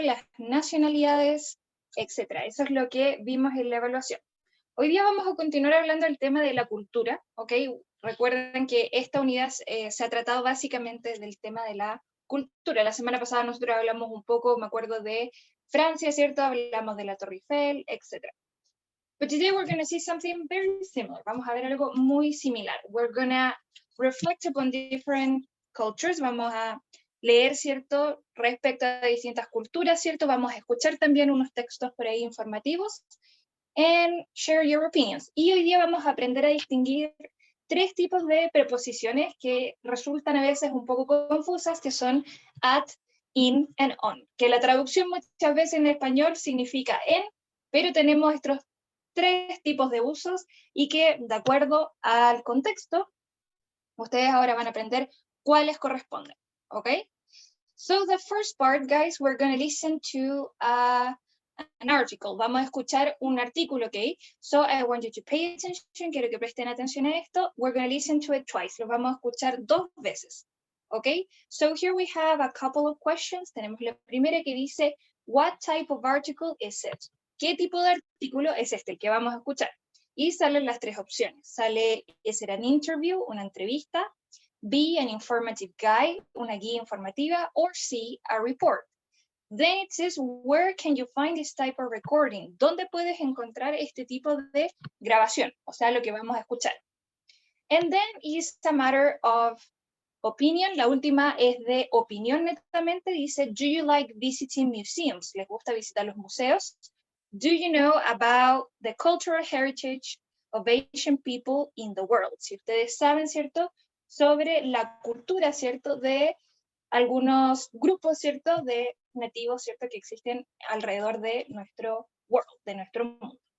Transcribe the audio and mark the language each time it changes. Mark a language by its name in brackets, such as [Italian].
[Spanish] Las nacionalidades, etc. Eso es lo que vimos en la evaluación. Hoy día vamos a continuar hablando del tema de la cultura, ¿ok? Recuerden que esta unidad se ha tratado básicamente del tema de la cultura. La semana pasada nosotros hablamos un poco, me acuerdo, de Francia, ¿cierto? Hablamos de la Torre Eiffel, etc. [English] But today we're going to see something very similar. [Spanish] Vamos a ver algo muy similar. [English] We're going to reflect upon different cultures. [Spanish] Vamos a leer, ¿cierto?, respecto a distintas culturas, ¿cierto? Vamos a escuchar también unos textos por ahí informativos. [English] And share your opinions. [Spanish] Y hoy día vamos a aprender a distinguir tres tipos de preposiciones que resultan a veces un poco confusas, que son at, in, and on. Que la traducción muchas veces en español significa en, pero tenemos estos tres tipos de usos y que, de acuerdo al contexto, ustedes ahora van a aprender cuáles corresponden, ¿ok? [English] So the first part, guys, we're going to listen to an article. [Spanish] Vamos a escuchar un artículo, ¿ok? [English] So I want you to pay attention, [Spanish] quiero que presten atención a esto. [English] We're going to listen to it twice. [Spanish] Lo vamos a escuchar 2 veces, ¿ok? [English] So here we have a couple of questions. [Spanish] Tenemos la primera que dice, [English] what type of article is it? [Spanish] ¿Qué tipo de artículo es este, el que vamos a escuchar? Y salen las 3 opciones. Sale, ¿es [English] an interview, [Spanish] una entrevista? [English] B, an informative guide, [Spanish] una guía informativa, [English] or C, a report. Then it says, where can you find this type of recording? [Spanish] ¿Dónde puedes encontrar este tipo de grabación? O sea, lo que vamos a escuchar. [English] And then it's a matter of opinion. [Spanish] La última es de opinión netamente. [English] Dice, do you like visiting museums? [Spanish] ¿Les gusta visitar los museos? [English] Do you know about the cultural heritage of Asian people in the world? [Spanish] Si ustedes saben, ¿cierto?, sobre la cultura, ¿cierto?, de algunos grupos, ¿cierto?, de nativos, ¿cierto?, que existen alrededor de nuestro world, de nuestro mundo.